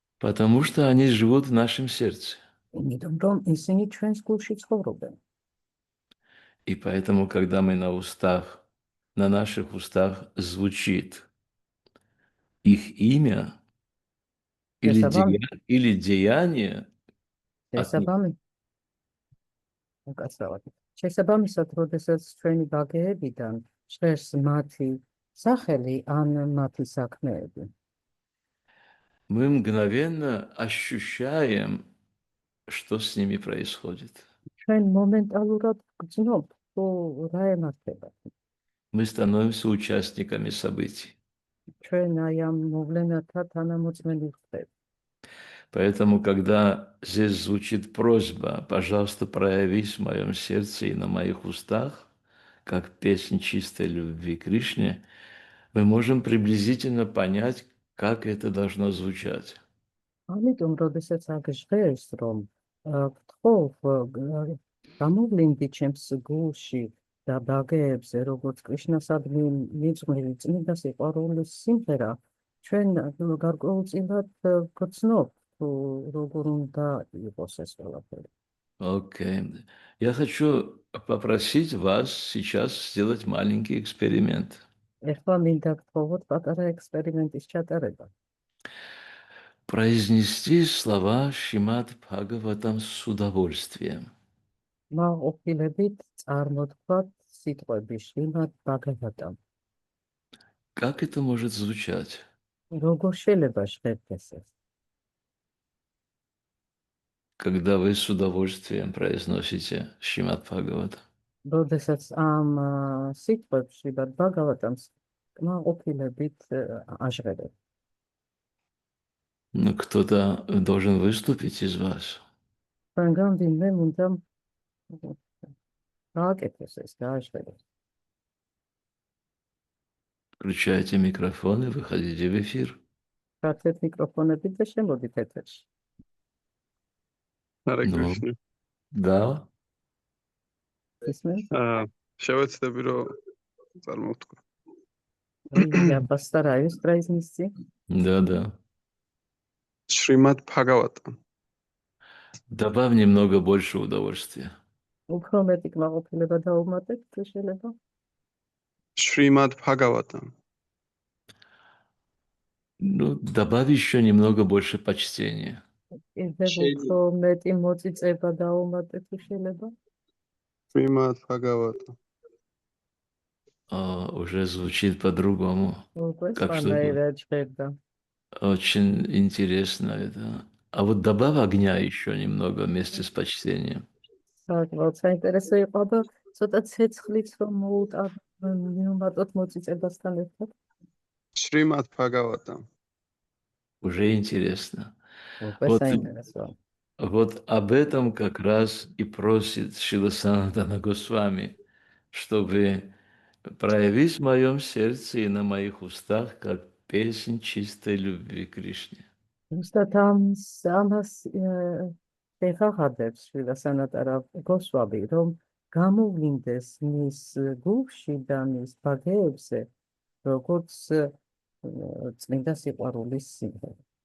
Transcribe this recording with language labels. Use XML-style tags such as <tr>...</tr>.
<ru>Потому что они живут в нашем сердце.</ru> <ka>იმიტომ რომ ისინი ჩვენს გულში ცხოვრობენ.</ka> <ru>И поэтому, когда мы на наших устах звучит их имя или деяние от них,</ru> <ka>შესაბამისად, როდესაც ჩვენი ბაგეებიდან ჟღერს მათი სახელი ან მათი საქმეები,</ka> <ru>мы мгновенно ощущаем, что с ними происходит.</ru> <ka>ჩვენ მომენტალურად გრძნობთ, თუ რა ემართება.</ka> <ru>Мы становимся участниками событий.</ru> <ka>ჩვენ აი ამ მოვლენათა თანამოწმენი ხდებით.</ka> <ru>Поэтому, когда здесь звучит просьба, пожалуйста, проявись в моем сердце и на моих устах, как песнь чистой любви к Кришне, мы можем приблизительно понять, как это должно звучать.</ru> <ka>ამიტომ, როდესაც აგჟღერს, რომ გთხოვ გამოვლინდი ჩემს გულში და ბაგეებზე, როგორც კრიშნასადმი მიძღვნილი წმინდა სიყვარულის სიმღერა, ჩვენ გარკვეულწილად გრძნობთ, თუ როგორ უნდა იყოს ეს ყველაფერი.</ka> <ru>Окей. Я хочу попросить вас сейчас сделать маленький эксперимент.</ru> <ka>ეხლა მინდა გთხოვოთ პატარა ექსპერიმენტის ჩატარება.</ka> <ru>Произнести слова Шримад Бхагаватам с удовольствием.</ru> <ka>მაყოფილებით წარმოთქვათ სიტყვები შრიმად ბაგავატამ.</ka> <ru>Как это может звучать?</ru> <ka>როგორ შეიძლება ჟღერდეს ეს?</ka> <ru>Когда вы с удовольствием произносите Шримад Бхагаватам.</ru> <ka>როდესაც ამ სიტყვებს შრიმად ბაგავატამს მაყოფილებით აჟღერებ.</ka> <ru>Ну, кто-то должен выступить из вас.</ru> <ka>Თქვენგან ვინმე უნდა გააკეთოს ეს, გააჟღეროს.</ka> <ru>Включайте микрофон и выходите в эфир.</ru> <ka>გაცეთ მიკროფონები და შემოდით ეთერში.</ka> <sa>Hare</sa> <ru>Ну,</ru> <sa>Krishna.</sa> <ru>да.</ru> <ka>ისმენთ? შევეცდები რომ წარმოვთქვა.</ka> <ru>Я постараюсь произнести. Да.</ru> <sa>Shrimad Bhagavatam.</sa> <ru>Добавь немного больше удовольствия.</ru> <ka>უფრო მეტი კმაყოფილება დაუმატეთ, თუ შეიძლება.</ka> <sa>Shrimad Bhagavatam.</sa> <ru>Ну, добавь еще немного больше почтения.</ru> <ka>კიდევ უფრო მეტი მოწიწება დაუმატეთ, თუ შეიძლება.</ka> <sa>Shrimad Bhagavatam.</sa> <ru>Уже звучит по-другому.</ru> <ka>უკვე</ka> <ru>Как что</ru> <ka>სხვანაირად ჟღერდა.</ka> <ru>очень интересно это. А вот добавь огня еще немного вместе с почтением.</ru> <ka>საკმაოდ საინტერესო იყო და ცოტა ცეცხლიც რომ მივუმატოთ მოწიწებასთან ერთად.</ka> <sa>Shrimad Bhagavatam.</sa> <ru>Уже интересно.</ru> <ka>უკვე</ka> <ru>Вот,</ru> <ka>საინტერესო.</ka> <ru>вот об этом как раз и просит Шрила Санатана Госвами, чтобы проявись в моем сердце и на моих устах, как песнь чистой любви к Кришне.</ru> <ka>Ზუსტად ამას ეხაღადებს შვილა სანატარა გოსვამი, რომ გამოვლინდეს მის გულში და მის ბაგეებზე, როგორც წმინდა სიყვარულის სიმღერა.</ka>